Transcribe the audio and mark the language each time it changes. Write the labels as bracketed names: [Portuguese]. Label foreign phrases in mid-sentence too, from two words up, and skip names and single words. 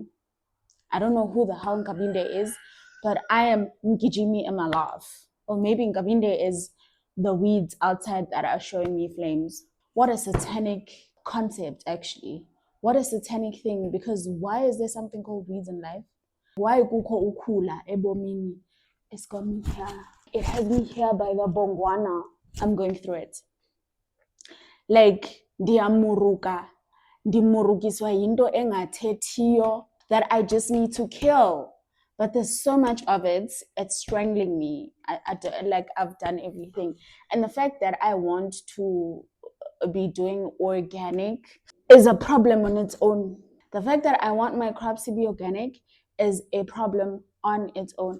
[English] I don't know who the hell Ngabinde is, but I am Mgijimi in my life. Or maybe Ngabinde is the weeds outside that are showing me flames. What a satanic concept, actually. What a satanic thing, because why is there something called weeds in life? [Xhosa] Why kukho ukula ebomini? [English] It's got me here. It has me here by the bongwana. I'm going through it. Like, [Xhosa] ndiyamuruka, ndimurukiswa yinto engathethiyo [English] that I just need to kill. But there's so much of it, it's strangling me. I've done everything. And the fact that I want to be doing organic is a problem on its own. The fact that I want my crops to be organic is a problem on its own.